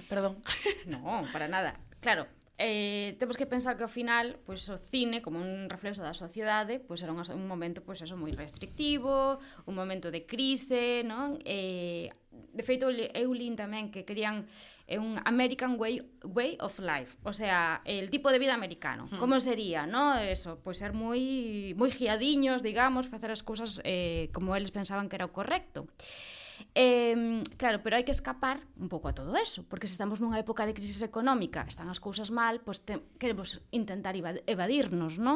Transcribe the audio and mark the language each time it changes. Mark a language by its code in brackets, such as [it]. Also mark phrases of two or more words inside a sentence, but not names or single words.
[gl] Perdón. Non, para nada. Claro, temos que pensar que ao final, pois o cine, como un reflexo da sociedade, pois era un momento pois eso moi restrictivo, un momento de crise, non? De feito, eu lin tamén que querían un [en] American way of life, [es] o sea, el tipo de vida americano. [gl] Como sería, no? Eso, pois ser moi guiadiños, digamos, facer as cousas como eles pensaban que era o correcto. Claro, pero hai que escapar un pouco a todo eso, porque se estamos nunha época de crisis económica, están as cousas mal, pois queremos intentar evadirnos, non?